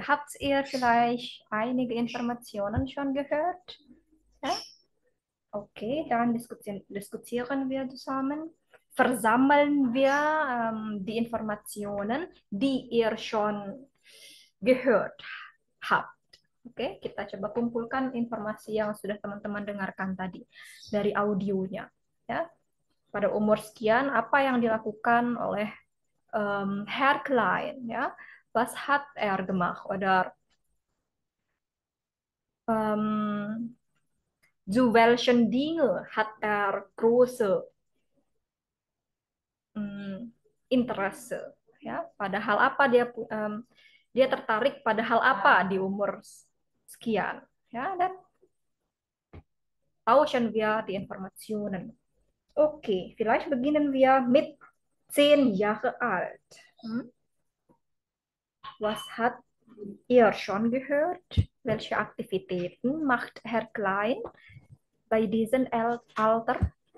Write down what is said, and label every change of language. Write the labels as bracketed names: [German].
[German] Habt ihr vielleicht einige Informationen schon gehört? Ja? Okay, dann diskutieren wir zusammen. Versammeln wir die Informationen, die ihr schon gehört habt. [Indonesian] Oke, kita coba kumpulkan informasi yang sudah teman-teman dengarkan tadi dari audionya. Ya, pada umur sekian, apa yang dilakukan oleh Herr Klein? [German] Ya, was hat er gemacht? Oder zu welchen Dinge hat er große Interesse? [Indonesian] Ya, pada hal apa dia tertarik pada hal apa di umur sekian? [German] Ja, dann tauschen wir die Informationen. Okay, vielleicht beginnen wir mit 10 Jahre alt. Was hat ihr schon gehört? Welche Aktivitäten macht Herr Klein bei diesem Alter?